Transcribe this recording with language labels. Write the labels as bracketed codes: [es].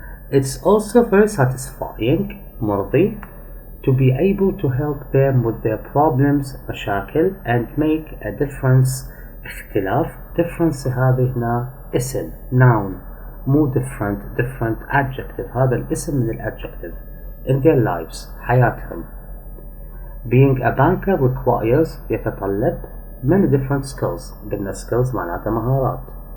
[en] It's also very satisfying [ar] مرضي [en] to be able to help them with their problems [ar] مشاكل [en] and make a difference [ar] اختلاف. [en] difference [ar] هذه هنا اسم noun مو [en] different adjective. [ar] هذا الاسم من الadjective [en] in their lives [ar] حياتهم. [en] Being a banker requires [ar] يتطلب [en] many different skills. [ar] قلنا [en] skills [ar] معناتها مهارات.